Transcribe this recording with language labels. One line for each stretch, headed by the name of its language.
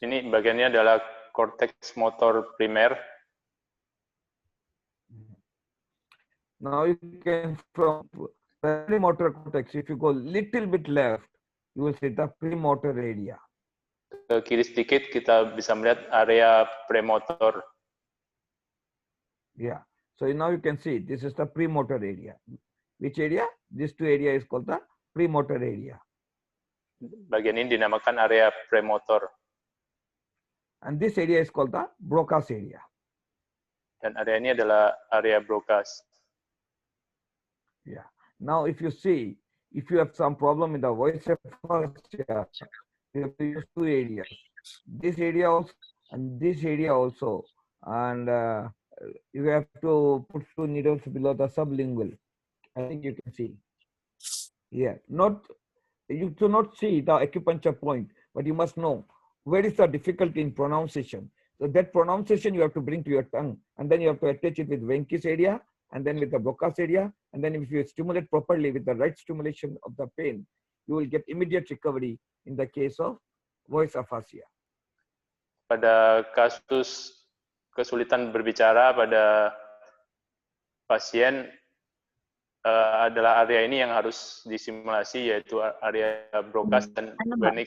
Indonesian: Ini bagiannya adalah korteks motor primer.
English: Now you can from primary motor cortex, if you go little bit left, you will see the premotor area.
Indonesian: Ke kiri sedikit kita bisa melihat area premotor.
English: Yeah. So now you can see this is the premotor area. Which area? These two area is called the premotor area.
Indonesian: Bagian ini dinamakan area premotor.
English: And this area is called the Broca's area.
Indonesian: Dan area ini adalah area Broca's.
English: Yeah. Now if you see, if you have some problem in the voice aphasia, you have to use two areas. This area also and this area also. And you have to put 2 needles below the sublingual. I think you can see. Yeah. You do not see the acupuncture point, but you must know where is the difficulty in pronunciation. So that pronunciation you have to bring to your tongue, and then you have to attach it with Venkis area, and then with the Broca's area, and then if you stimulate properly with the right stimulation of the pain, you will get immediate recovery in the case of voice aphasia.
Indonesian: Pada kasus kesulitan berbicara pada pasien adalah area ini yang harus disimulasi, yaitu area Broca's dan Venix.